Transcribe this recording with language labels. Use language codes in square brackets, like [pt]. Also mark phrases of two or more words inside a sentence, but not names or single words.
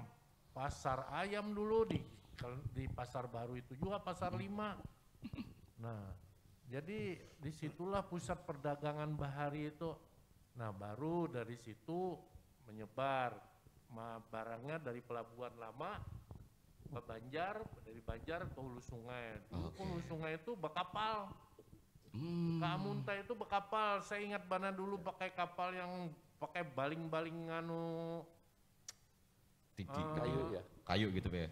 [id] Pasar ayam dulu di pasar baru itu juga pasar 5. Nah, jadi disitulah pusat perdagangan bahari itu. Nah, baru dari situ menyebar barangnya dari Pelabuhan Lama ke Banjar, dari Banjar ke Hulu Sungai. Dulu Hulu Sungai itu berkapal. Ke Amunta itu berkapal. Saya ingat Bana dulu pakai kapal yang pakai baling-baling Kayu ya. Kayu gitu Pak ya.